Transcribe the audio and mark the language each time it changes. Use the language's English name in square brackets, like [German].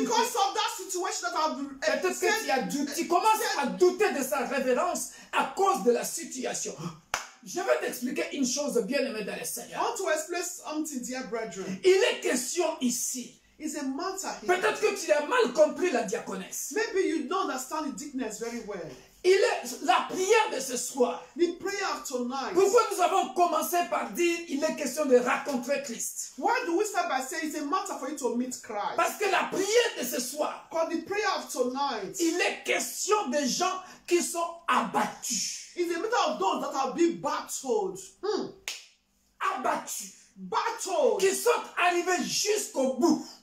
[English] Because of that situation that I've [French] Peut-être que tu as douté. Tu commences à douter de sa révérence à cause de la situation. Je vais t'expliquer une chose, bien-aimé dans le [English] I [French] Seigneur. [English] want to explain something, dear brethren. [French] Il est question ici. [English] It's a matter here. [French] Peut-être que tu as mal compris la diaconesse. [English] Maybe you don't understand the deaconess very well. [French] Il est la prière de ce soir. [English] The prayer of tonight. [French] Pourquoi nous avons commencé par dire il est question de rencontrer Christ? [English] Why do we start by saying it's a matter for you to meet Christ? [French] Parce que la prière de ce soir, [English] Because the prayer of tonight [French] il est question de gens qui sont abattus. [English] is a matter of those that have been battled. [French] Abattus. [English] Battled. [French] Qui sont arrivés jusqu'au bout.